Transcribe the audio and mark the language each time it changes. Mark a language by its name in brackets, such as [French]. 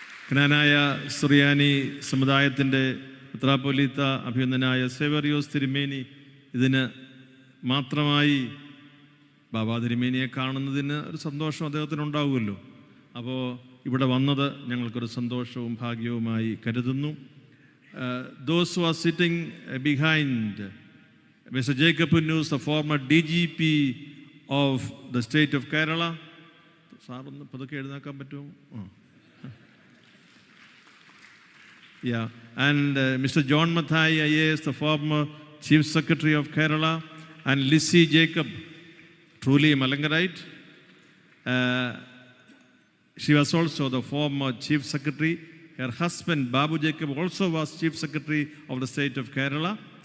[Malayalam] ജ്ഞാനായ സുറിയാനി സമുദായത്തിൻ്റെ മെത്രാപ്പൊലീത്ത അഭിനന്ദനായ സേവറിയോസ് തിരുമേനി ഇതിന് മാത്രമായി ബാബാ തിരുമേനിയെ കാണുന്നതിന് ഒരു സന്തോഷം അദ്ദേഹത്തിനുണ്ടാവുമല്ലോ. അപ്പോൾ ഇവിടെ വന്നത് ഞങ്ങൾക്കൊരു സന്തോഷവും ഭാഗ്യവുമായി കരുതുന്നു. [English] Those who are sitting behind Mr. Jacob Punnus, the former DGP of the state of Kerala. [Malayalam] Sir ഒന്ന് പതുക്കെ എഴുന്നേക്കാൻ പറ്റുമോ? [English] Yeah, and Mr. John Mathai IAS, the former Chief Secretary of Kerala, and Lissy Jacob, truly Malangarite. She was also the former Chief Secretary. Her husband, Babu Jacob, also was Chief Secretary of the state of Kerala.